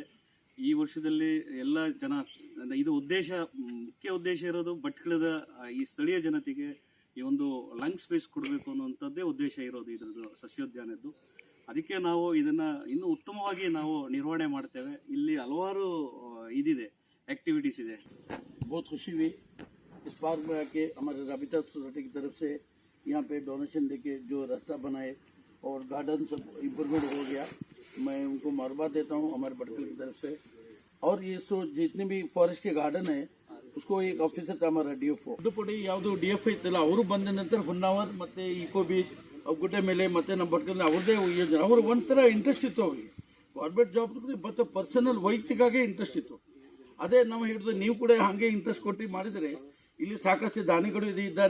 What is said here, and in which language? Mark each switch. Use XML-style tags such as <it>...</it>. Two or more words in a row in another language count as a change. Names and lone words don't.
<kn>ಈ ವರ್ಷದಲ್ಲಿ ಎಲ್ಲ ಜನ ಇದು ಮುಖ್ಯ ಉದ್ದೇಶ ಇರೋದು ಭಟ್ಕಳದ ಈ ಸ್ಥಳೀಯ ಜನತೆಗೆ ಈ ಒಂದು</kn> <en>lung space</en> <kn>ಕೊಡಬೇಕು ಅನ್ನುವಂಥದ್ದೇ ಉದ್ದೇಶ ಇರೋದು ಇದರದ್ದು ಸಸ್ಯೋದ್ಯಾನದ್ದು. ಅದಕ್ಕೆ ನಾವು ಇದನ್ನು ಇನ್ನೂ ಉತ್ತಮವಾಗಿ ನಾವು ನಿರ್ವಹಣೆ ಮಾಡ್ತೇವೆ. ಇಲ್ಲಿ ಹಲವಾರು ಇದಿದೆ, ಆಕ್ಟಿವಿಟೀಸ್ ಇದೆ.</kn> <hi>बहुत खुशी हुई इस पार्क में आके। हमारे राबिता सोसाइटी की तरफ से यहाँ पे डोनेशन देके जो रास्ता बनाए और गार्डन सब इम्प्रूवमेंट हो गया, मैं उनको मुबारकबाद देता हूँ हमारे भटकल की तरफ से। और ये जितने भी फॉरेस्ट के गार्डन है उसको एक ऑफ़िसर हमारा</hi> <kn>DFO ಅಡ್ಡುಪಡಿ ಯಾವುದು DFO ಇತ್ತಲ್ಲ ಅವರು ಬಂದ ನಂತರ ಹೊನ್ನಾವರ್ ಮತ್ತೆ ಇಕೋ ಬೀಚ್ ಗುಡ್ಡೆ ಮೇಲೆ ಮತ್ತೆ ನಮ್ಮ ಭಟ್ಕಲ್ ಅವ್ರದೇ ಯೋಜನೆ. ಅವ್ರು ಒಂಥರ ಇಂಟ್ರೆಸ್ಟ್ ಇತ್ತು ಅವ್ರಿಗೆ.</kn> <en>government job</en> <kn>ಮತ್ತು ಪರ್ಸನಲ್ ವೈಯಕ್ತಿಕಾಗೆ ಇಂಟ್ರೆಸ್ಟ್ ಇತ್ತು. ಅದೇ ನಾವು ಹಿಡಿದು ನೀವು ಕೂಡ ಹಾಗೆ ಇಂಟ್ರೆಸ್ಟ್ ಕೊಟ್ಟು ಮಾಡಿದರೆ ಇಲ್ಲಿ ಸಾಕಷ್ಟು ದಾನಿಗಳು ಇದ್ದಾರೆ.</kn>